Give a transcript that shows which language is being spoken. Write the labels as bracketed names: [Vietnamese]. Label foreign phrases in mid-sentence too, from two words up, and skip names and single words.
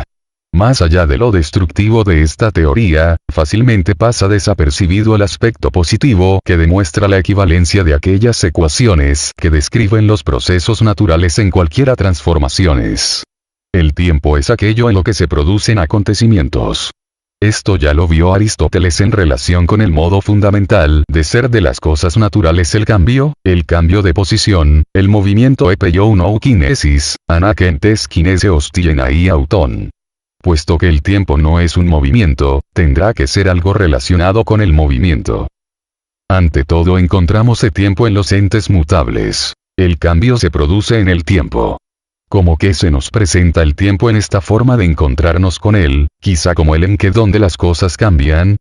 [Spanish] Más allá de lo destructivo de esta teoría, fácilmente pasa desapercibido el aspecto positivo que demuestra la equivalencia de aquellas ecuaciones que describen los procesos naturales en cualquiera transformaciones. El tiempo es aquello en lo que se producen acontecimientos. Esto ya lo vio Aristóteles en relación con el modo fundamental de ser de las cosas naturales: el cambio de posición, el movimiento [Greek] ἐπεὶ οὖν οὐ κίνησις, ἀνάγκη κινήσεώς τι εἶναι αὐτόν. [Spanish] Puesto que el tiempo no es un movimiento, tendrá que ser algo relacionado con el movimiento. Ante todo encontramos el tiempo en los entes mutables. El cambio se produce en el tiempo. ¿Cómo que se nos presenta el tiempo en esta forma de encontrarnos con él, quizá como el en que donde las cosas cambian?